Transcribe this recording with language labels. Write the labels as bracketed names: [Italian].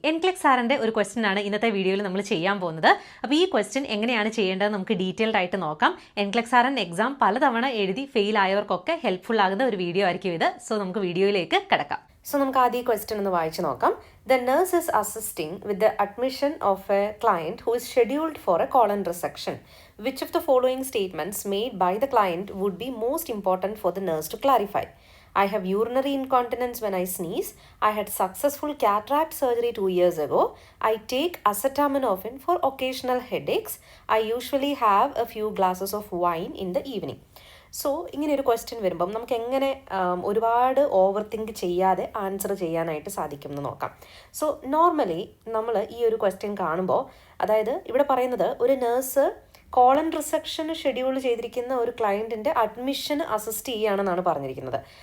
[Malayalam] NCLEX സാറിൻ്റെ ഒരു question ആണ് ഇന്നത്തെ വീഡിയോയിൽ നമ്മൾ ചെയ്യാൻ പോകുന്നത്. അപ്പോൾ ഈ ക്വസ്റ്റ്യൻ എങ്ങനെയാണ് ചെയ്യേണ്ടത് നമുക്ക് ഡീറ്റെയിൽഡ് ആയിട്ട് നോക്കാം. എൻക്ലെക്സ് സാറൻ എക്സാം പലതവണ എഴുതി ഫെയിൽ ആയവർക്കൊക്കെ ഹെൽപ്ഫുൾ ആകുന്ന ഒരു വീഡിയോ ആയിരിക്കും ഇത്. സോ നമുക്ക് വീഡിയോയിലേക്ക് കിടക്കാം. സോ നമുക്ക് ആദ്യം ഈ ക്വസ്റ്റ്യൻ ഒന്ന് വായിച്ച് നോക്കാം. [English] The nurse is assisting with the admission of a client who is scheduled for a colon resection. Which of the following statements made by the client would be most important for the nurse to clarify? I have urinary incontinence when I sneeze. I had successful cataract surgery 2 years ago. I take acetaminophen for occasional headaches. I usually have a few glasses of wine in the evening. [Malayalam] So ഇങ്ങനെ ഒരു question വരുമ്പം നമുക്ക് എങ്ങനെ ഒരുപാട് over think ചെയ്യാതെ answer ചെയ്യാനായിട്ട് സാധിക്കും എന്ന് നോക്കാം. സോ നോർമലി നമ്മൾ ഈ ഒരു ക്വസ്റ്റ്യൻ കാണുമ്പോൾ, അതായത് ഇവിടെ പറയുന്നത് ഒരു നേഴ്സ് കോളൻ റിസെക്ഷന് ഷെഡ്യൂൾ ചെയ്തിരിക്കുന്ന ഒരു ക്ലയൻറ്റിൻ്റെ അഡ്മിഷന് അസിസ്റ്റ് ചെയ്യുകയാണെന്നാണ് പറഞ്ഞിരിക്കുന്നത്.